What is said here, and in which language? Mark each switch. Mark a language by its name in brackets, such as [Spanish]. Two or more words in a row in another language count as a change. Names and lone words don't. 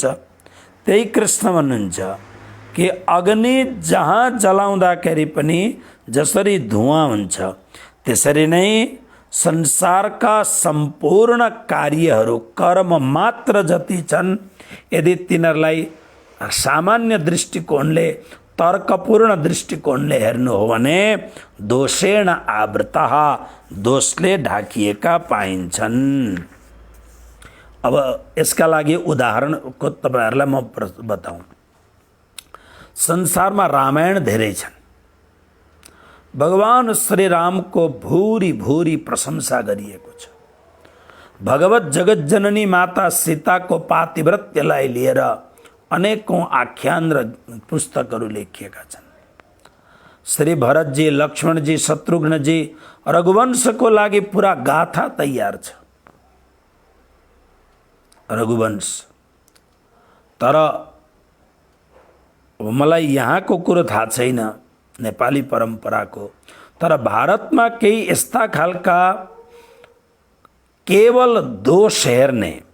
[Nepali] त्यही कृष्ण भन्नुहुन्छ कि अग्नि जहाँ जलाउँदाखेरि पनि जसरी धुवाँ हुन्छ, त्यसरी नै संसारका सम्पूर्ण कार्यहरू, कर्म मात्र जति छन्, यदि तिनीहरूलाई सामान्य दृष्टिकोणले, तर्कपूर्ण दृष्टिकोणले हेर्नु हो भने [Sanskrit] दोषेण आवृतः, [Nepali] दोषले ढाकिएका पाइन्छन्। अब यसका लागि उदाहरणको तपाईहरुलाई म बताऊँ। संसारमा रामायण धेरै छन्। भगवान श्री राम को भूरी भूरी प्रशंसा गरिएको छ। भगवत जगत जननी माता सीता को पातिव्रत्यलाई लिएर अनेकौं आख्यान र पुस्तकहरू लेखिएका छन्। श्री भरत जी, लक्ष्मण जी, शत्रुघ्न जी, रघुवंश को लागि पूरा गाथा तैयार छ, रघुवंश। तर मलाई यहाँको कुरो थाहा छैन नेपाली परम्पराको, तर भारतमा केही यस्ता खालका केवल दोष हेर्ने